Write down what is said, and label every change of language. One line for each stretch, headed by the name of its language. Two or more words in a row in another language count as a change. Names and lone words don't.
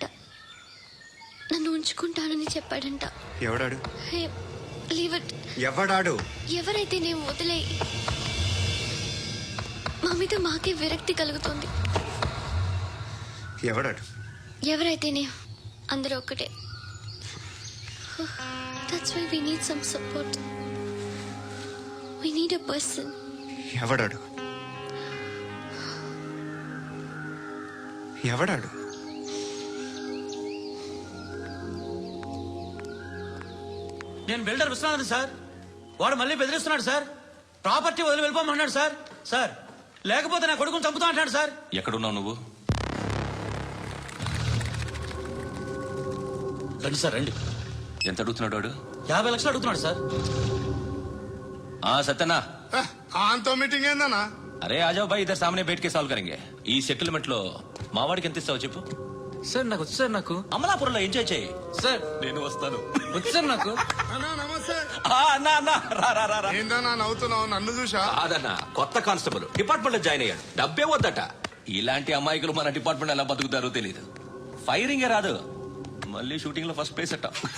Telugu: నన్ను ఉంచుకుంటానని చెప్పాడంట. ఎవడాడు?
English: Hey, leave it.
Telugu: ఎవడాడు? ఎవరైతే నేను వదిలే. మా మీద మాకే విరక్తి కలుగుతుంది. ఎవడాడు? ఎవరైతేనే అందరూ ఒక్కటే.
English: That's why we need some support. We need a person.
Telugu: ఎవడాడు? ఎవడాడు? నేను బిల్డర్ విశ్వనాథ్ సార్. వాడు మళ్ళీ బెదిరిస్తున్నాడు సార్. ప్రాపర్టీ వదిలి వెళ్ళిపోమన్నాడు సార్. సార్, లేకపోతే నా కొడుకుని చంపుతా అంటాడు సార్. ఎక్కడున్నావు నువ్వు? రండి సార్, రండి. ఎంత అడుగుతున్నాడు వాడు? 50 లక్షలు అడుగుతున్నాడు సార్. सत्यना ఆంతో మీటింగ్ ఏందన్నా?
Hindi: अरे आ जाओ भाई, इधर सामने बैठ के सॉल्व करेंगे.
Telugu: ఈ సెటిల్మెంట్ లో మావాడికి ఎంత ఇస్తావో చెప్పు. సార్ నాకు వచ్చు సార్. నాకు అమలాపురంలో ఎంజాయ్ చేయి సార్. నేను వస్తాను. వచ్చు సార్ నాకు. అన్నా నమస్తే. అన్నా అన్నా రా రా రా. ఏందన్నా నవ్వుతున్నావు? నన్ను చూసా? అదన్నా కొత్త కానిస్టేబుల్ డిపార్ట్మెంట్ లో జాయిన్ అయ్యాడు. డబ్బే వద్దట. ఇలాంటి అమాయకులు మన డిపార్ట్మెంట్ ఎలా బతుకుతారో తెలియదు. ఫైరింగే రాదు, మళ్ళీ షూటింగ్ లో
English: first place
Telugu: అట్ట.